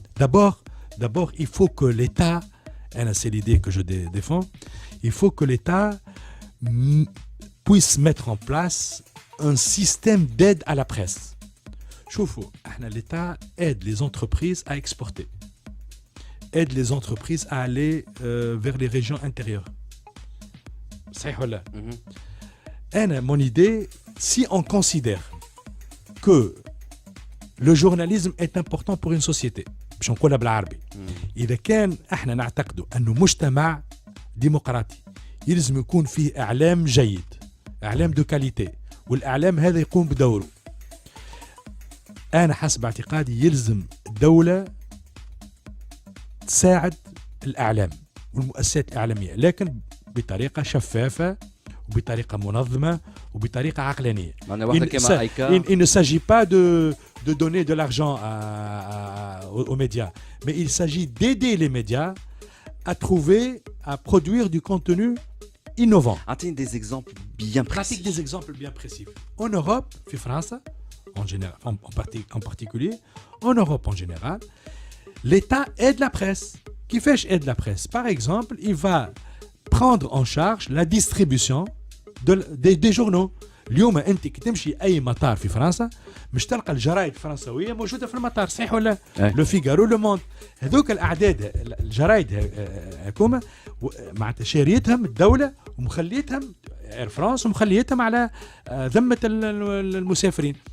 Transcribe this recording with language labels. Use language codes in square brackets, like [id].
[fr] D'abord, il faut que l'État, c'est l'idée que je défends, il faut que l'État puisse mettre en place un système d'aide à la presse. L'État aide les entreprises à exporter, aide les entreprises à aller vers les régions intérieures. C'est là. Mon idée, si on considère que le journalisme est important pour une société, [ar] باش نقولها بالعربي، إذا كان احنا نعتقد أنه مجتمع ديمقراطي يلزم يكون فيه إعلام جيد، إعلام دو كاليتي، والإعلام هذا يقوم بدوره. أنا حسب اعتقادي يلزم الدولة تساعد الإعلام والمؤسسات الإعلامية، لكن بطريقة شفافة وبطريقة منظمة وبطريقة عقلانية. [fr] Il ne s'agit pas de donner de l'argent aux médias, mais il s'agit d'aider les médias à produire du contenu innovant. Attends des exemples bien précis. Pratique des exemples bien précis. En Europe, en France, en général, en particulier, en Europe en général, l'État aide la presse. Qui fait aide la presse? Par exemple, il va prendre en charge la distribution des journaux. [ar] اليوم انت كي تمشي اي مطار في فرنسا مش تلقى الجرايد الفرنسويه موجوده في المطار، صحيح ولا؟ لو فيغارو لو موند، هذوك الاعداد الجرايد هكوما معناتها شاريتهم الدوله ومخليتهم اير فرانس ومخليتهم على ذمه المسافرين.